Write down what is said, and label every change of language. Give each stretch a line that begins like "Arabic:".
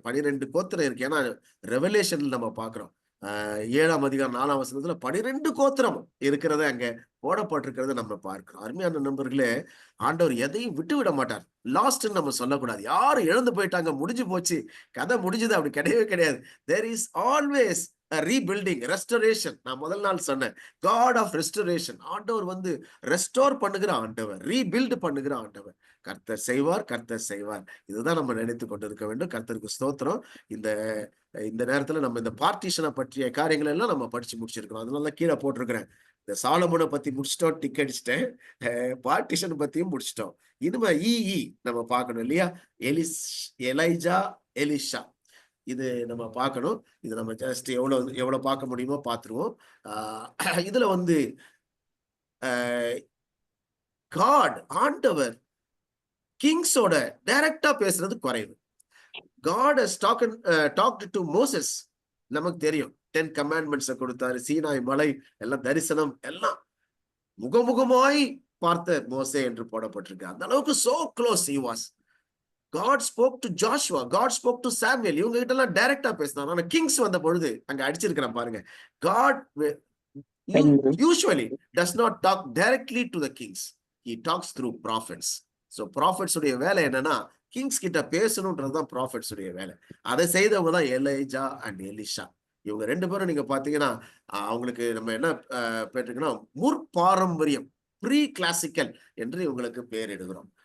Tamil: 12 கோத்திரம் இருக்கு. ஏன்னா ரெவலேஷன்ல நம்ம பாக்குறோம். 7ஆம் அதிகாரம் 4ஆம் வசனத்துல 12 கோத்திரம் இருக்கிறத அங்க போடப்பட்டிருக்கிறத நம்ம பார்க்கிறோம். அருமையான நண்பர்களே, ஆண்டவர் எதையும் விட்டு விட மாட்டார். லாஸ்ட்னு நம்ம சொல்லக்கூடாது. யாரும் இழந்து போயிட்டாங்க, முடிஞ்சு போச்சு, கதை முடிஞ்சது, அப்படி கிடையவே கிடையாது.
English: there is always a rebuilding, restoration.
Tamil: நான் முதல் நாள் சொன்னேன்,
English: God of restoration.
Tamil: ஆண்டவர் வந்து ரெஸ்டோர் பண்ணுகிற ஆண்டவர், ரீபில்ட் பண்ணுகிற ஆண்டவர். கர்த்தர் செய்வார். இதுதான் நம்ம நினைத்து கொண்டிருக்க வேண்டும். கர்த்தருக்கு ஸ்தோத்திரம். இந்த நேரத்துல நம்ம இந்த பார்ட்டிஷனை பற்றிய காரியங்கள் எல்லாம் நம்ம படிச்சு முடிச்சிருக்கிறோம். அதனால கீழே போட்டிருக்கிறேன். இந்த சாலமோனை பத்தி முடிச்சிட்டோம், டிக் அடிச்சிட்டேன். பார்ட்டிஷன் பத்தியும் முடிச்சிட்டோம். இனிமே நம்ம பார்க்கணும் இல்லையா? எலைஜா, எலிஷா, இது நம்ம பார்க்கணும். இது நம்ம ஜஸ்ட் எவ்வளவு பார்க்க முடியுமோ பார்த்துருவோம். இதுல வந்து காட், ஆண்டவர் கிங்ஸோட டைரக்டா பேசுறது குறைவு.
English: God has talked to Moses.
Tamil: நமக்கு தெரியும்
English: 10 commandments
Tamil: கொடுத்தாரு. சீனாய் மலை எல்லாம் தரிசனம் எல்லாம் முகமுகமாய் பார்த்த மோசே என்று போடப்பட்டிருக்கு. அந்த அளவுக்கு
English: so close he was. God spoke to Joshua, God spoke to Samuel.
Tamil: இவங்க கிட்ட எல்லாம் டைரக்டா பேசினாங்க. ஆனா கிங்ஸ் வந்த பொழுது அங்க அடிச்சிருக்கிறேன் பாருங்க.
English: God usually does not talk directly to the kings. He talks through prophets.
Tamil: So prophets உடைய வேலை என்னன்னா, கிங்ஸ் கிட்ட பேசணும்ன்றதுதான் ப்ராஃபெட்ஸ் உடைய வேலை. அதை செய்தவங்க தான் எலைஜா அண்ட் எலிஷா. இவங்க 2 பேரும் நீங்க பாத்தீங்கன்னா அவங்களுக்கு நம்ம என்ன பேருக்குன்னா முற்பாரம்பரியம், ப்ரீ கிளாசிக்கல் என்று இவங்களுக்கு பேர் எடுக்கிறோம்.